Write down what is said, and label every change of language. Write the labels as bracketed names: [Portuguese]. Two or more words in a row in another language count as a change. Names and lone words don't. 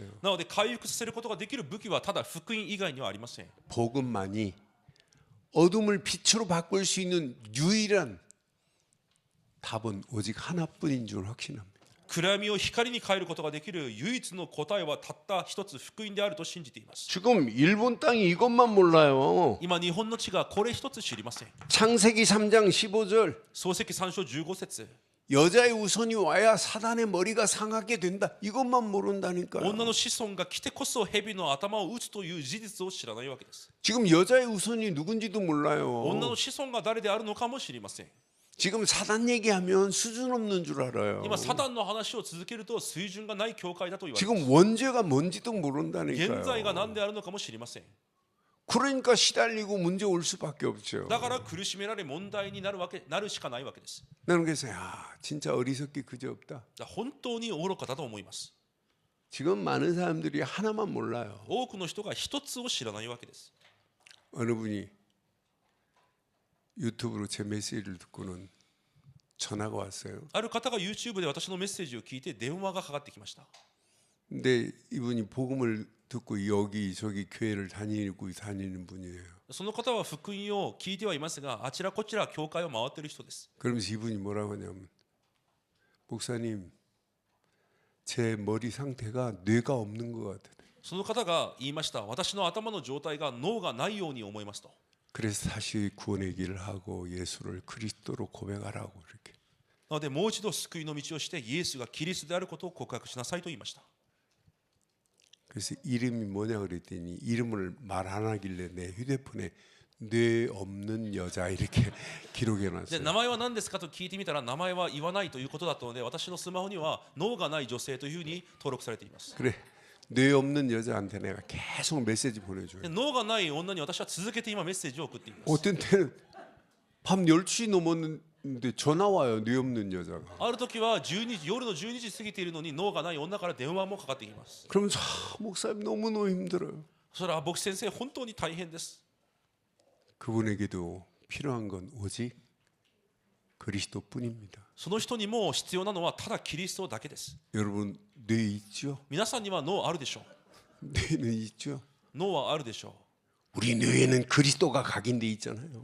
[Japanese] なので回復させることができる武器はただ福音以外にはありません。 [Korean] 복음만이 어둠을 빛으로 바꿀 수 있는 유일한 답은 오직 하나뿐인 줄 확신합니다. [Japanese] 暗闇を光に変えることができる唯一の答えはたった一つ福音であると信じています。 [Korean] 지금 일본 땅이 이것만 몰라요. [Japanese] 今日本の地がこれ一つ知りません。 [Korean] 창세기 3장 15절 [Japanese] 創世記3章15節 [Korean] 여자의 우선이 와야 사단의 머리가 상하게 된다. 이것만 모른다니까요. [Japanese] 女の子孫が来てこそ蛇の頭を打つという事実を知らないわけです。 [Korean] 지금 여자의 우선이 누군지도 몰라요. [Japanese] 女の子孫が誰であるのかも知りません。 [Korean] 지금 사단 얘기하면 수준 없는 줄 알아요. [Japanese] 今サタンの話を続けると水準がない教会だと言われます。 [Korean] 지금 원죄가 뭔지도 [Japanese] 現在が [Korean] 모른다니까요. [Japanese] 何であるのかも知りません。 [Korean] 그러니까 시달리고 문제 올 수밖에 없죠. [Japanese] だから苦しめられ問題になるしかないわけです。 [Korean] 나는 그래서 진짜 어리석기 그지없다. [Japanese] 本当に愚かだと思います。 [Korean] 지금 많은 사람들이 하나만 몰라요. [Japanese] 多くの人が一つを知らないわけです。 [Korean] 어느 분이 유튜브로 제 메시지를 듣고는 전화가 왔어요. [Japanese] ある方が YouTube で私のメッセージを聞いて電話がかかってきました。 [Korean] 근데 이분이 복음을 듣고 여기저기 교회를 다니는 분이에요. [Japanese] その方は福音を聞いてはいますが、あちらこちら教会を回っている人です。 [Korean] 그러면서 이분이 뭐라고 하냐면 목사님 제 머리 상태가 뇌가 없는 것 같아요. [Japanese] その方が言いました。私の頭の状態が脳がないように思いますと。 [Korean] 그래서 다시 구원의 길을 하고 예수를 그리스도로 고백하라고 이렇게. [Japanese] なのでもう一度救いの道をしてイエスがキリストであることを告白しなさいと言いました。 [Korean] 그래서 이름이 뭐냐 그랬더니 이름을 말 안 하길래 내 휴대폰에 뇌 없는 여자 이렇게 기록해 [Japanese] で [Korean] 놨어요. [Japanese] 名前は何ですかと聞いてみたら名前は言わないということだったので私のスマホには脳がない女性というふうに登録されています。 [Korean] 그래 뇌 없는 여자한테 내가 계속 메시지 보내줘요. [Japanese] で脳がない女に私は続けて今メッセージを送っています。 [Korean] 어떤 때는 밤 10시 넘었는데 전화 와요. 뇌 없는 여자가. [Japanese] ある時は12時夜の12時過ぎているのに脳がない女から電話もかかってきます。 [Korean] 그러면서 목사님 너무너무 힘들어요. [Japanese] それは牧師先生本当に大変です。 [Korean] 그분에게도 필요한 건 오직 그리스도뿐입니다. [Japanese] その人にも必要なのはただキリストだけです。 [Korean] 여러분 뇌 있죠? [Japanese] 皆さんには脳あるでしょ [Korean] 뇌는 있죠? [Japanese] う。脳はあるでしょう。 [Korean] 우리 뇌에는 그리스도가 각인돼 있잖아요.